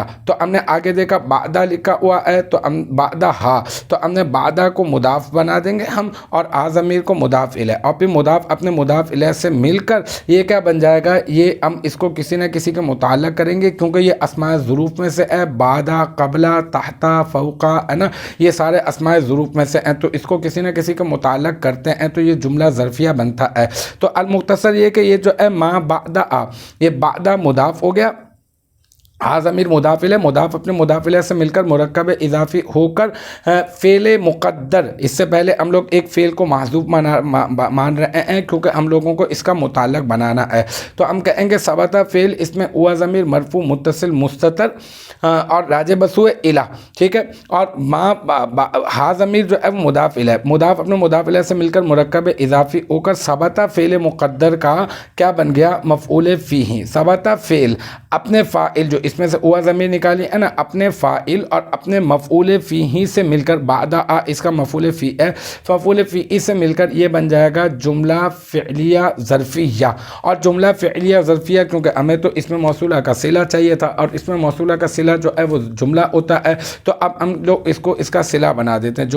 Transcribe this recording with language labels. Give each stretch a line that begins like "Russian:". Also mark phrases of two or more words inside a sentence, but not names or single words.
Urdu: تو ہم نے آگے دیکھا بعدہ لکھا ہوا ہے، تو ہم بعدہ ہا، تو ہم نے بعدہ کو مضاف بنا دیں گے ہم، اور الضمیر کو مضاف الیہ، اور پھر مضاف اپنے مضاف الیہ سے مل کر یہ کیا بن جائے گا، یہ ہم اس کو کسی نہ کسی کے متعلق کریں گے، کیونکہ یہ اسمائے ظروف میں سے ہے, بعدہ قبلہ تحتہ فوقہ ہے نا، یہ سارے اسمائے ظروف میں سے ہیں، تو اس کو کسی نہ کسی کے متعلق کرتے ہیں تو یہ جملہ ظرفیہ بنتا ہے. تو المختصر یہ کہ یہ جو ہے ما بعدہ آ، یہ بعدہ مضاف ہو گیا، ضمیر مضاف الیہ ہے، مضاف اپنے مضاف الیہ سے مل کر مرکب اضافی ہو کر فعل مقدر، اس سے پہلے ہم لوگ ایک فعل کو محذوف مان رہے ہیں کیونکہ ہم لوگوں کو اس کا متعلق بنانا ہے. تو ہم کہیں گے ثبت فعل، اس میں ہوا ضمیر مرفوع متصل مستتر اور راجع بسوئے الٰہ، ٹھیک ہے، اور ہا ضمیر جو ہے وہ مضاف الیہ ہے، مضاف اپنے مضاف الیہ سے مل کر مرکب اضافی ہو کر ثبت فعل مقدر کا کیا بن گیا، مفعول فیہ. ثبت فعل اپنے فاعل جو اس میں سے ہوا ضمیر نکالی ہے نا، اپنے فاعل اور اپنے مفعول فیہ سے مل کر، بعد اس کا مفعول فی ہے، مفعول فیہ سے مل کر یہ بن جائے گا جملہ فعلیہ ظرفیہ. اور جملہ فعلیہ ظرفیہ کیونکہ ہمیں تو اس میں موصولہ کا صلہ چاہیے تھا، اور اس میں موصولہ کا صلہ جو ہے وہ جملہ ہوتا ہے، تو اب ہم لوگ اس کو اس کا صلہ بنا دیتے ہیں.